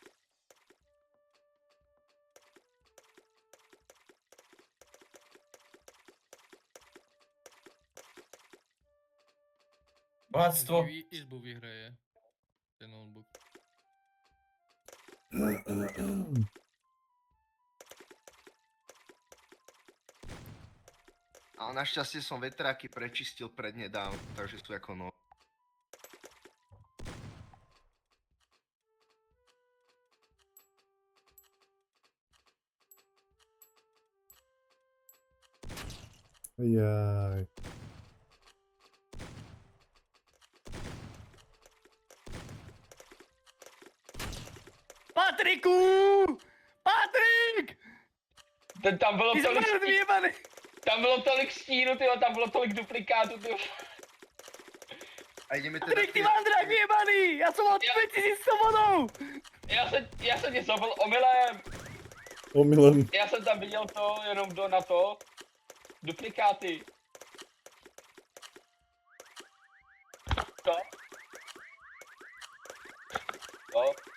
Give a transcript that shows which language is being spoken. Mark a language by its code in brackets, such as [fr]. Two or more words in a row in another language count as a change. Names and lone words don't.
[sk] Bohatstvo. Izbu vyhraje. Ten notebook. Ale našťastie som vetráky prečistil prednedávno, takže sú ako no. Jaj. Patriku! Patrik! [cs] Ten tam bylo Ty tolik, zmrt vyjebaný! tam bylo tolik stínu, tyjo, tam bylo tolik duplikátů, tyjo. [sk] A ideme teda... Patrik, ty mandrák vyjebaný! Ja som mal 2100 bodov! [cs] Já jsem tě zabil omylem, Omylem. já jsem tam viděl to, jenom do na to, duplikáty. To. To.